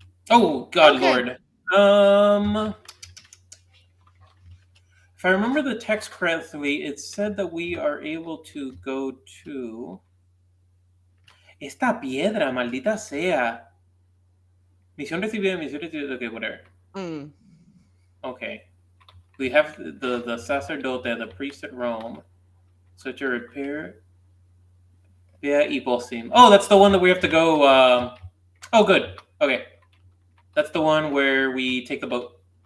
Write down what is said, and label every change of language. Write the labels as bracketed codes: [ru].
[en] Oh, God Okay. Lord. If I remember the text correctly, it said that we are able to go to... [es] Esta piedra, maldita sea. Misión recibida, [en] okay, whatever. Mm. Okay. We have the sacerdote, the priest at Rome. So to repair... Yeah, Ibosim. Oh, that's the one that we have to go... Oh, good. Okay. That's the one where we take the boat.